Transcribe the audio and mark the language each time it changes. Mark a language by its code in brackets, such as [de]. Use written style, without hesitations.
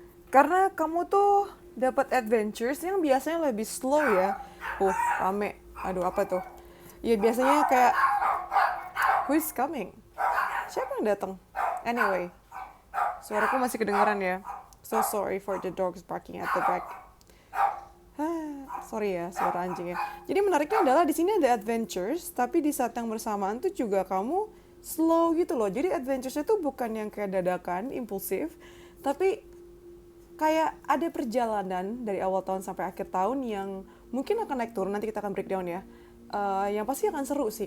[id] Karena kamu tuh dapat adventures yang biasanya lebih slow ya. Rame. Aduh, apa tuh? Ya biasanya kayak [en] who is coming? [id] Siapa yang datang? Anyway, suaraku masih kedengaran ya. [en] So sorry for the dogs barking at the back. [id] Sorry ya, suara anjingnya. Jadi menariknya adalah di sini ada adventures, tapi di saat yang bersamaan tuh juga kamu slow gitu loh. Jadi adventures itu bukan yang kayak dadakan, impulsif, tapi kayak ada perjalanan dari awal tahun sampai akhir tahun yang mungkin akan naik turun. Nanti kita akan breakdown ya. Yang pasti akan seru sih.